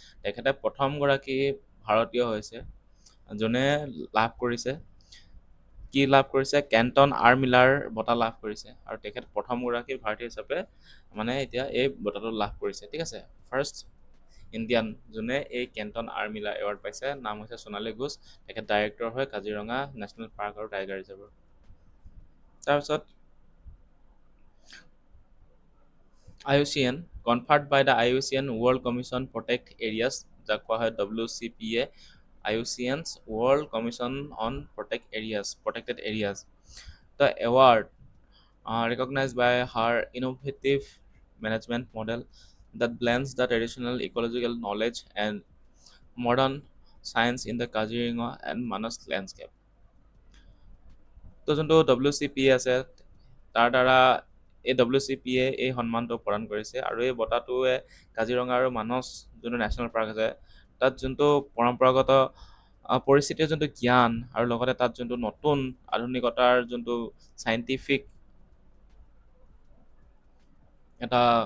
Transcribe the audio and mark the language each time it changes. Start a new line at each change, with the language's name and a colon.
Assamese: তেখেতে প্ৰথমগৰাকী ভাৰতীয় হৈছে যোনে লাভ কৰিছে, কি লাভ কৰিছে, কেণ্টন আৰ মিলাৰ বঁটা লাভ কৰিছে। আৰু তেখেত প্ৰথমগৰাকী ভাৰতীয় হিচাপে মানে এতিয়া এই বঁটাটো লাভ কৰিছে, ঠিক আছে।
English: first Indian
Assamese: যোনে এই কেণ্টন আৰ মিলাৰ এৱাৰ্ড পাইছে নাম হৈছে সোণালী ঘোষ। তেখেত ডাইৰেক্টৰ হয় কাজিৰঙা নেশ্যনেল পাৰ্ক আৰু টাইগাৰ ৰিজাৰ্ভৰ।
English: তাৰপিছত IUCN, conferred by the IUCN World Commission Protect Areas,
Assamese: যাক কোৱা হয়
English: WCPA, IUCN's World Commission on Protected Areas. The award recognized by her innovative management model that blends the traditional ecological knowledge and modern science in the Kaziranga and Manas landscape.
Assamese: তো যোনটো WCPA আছে তাৰ দ্বাৰা এই WCPA এই সন্মানটো প্ৰদান কৰিছে। আৰু এই বঁটাটোৱে কাজিৰঙা আৰু মানস যোনটো নেশ্যনেল পাৰ্ক আছে তাত যোনটো পৰম্পৰাগত পৰিস্থিতিৰ যোনটো জ্ঞান আৰু লগতে তাত যোনটো নতুন আধুনিকতাৰ যোনটো চাইণ্টিফিক এটা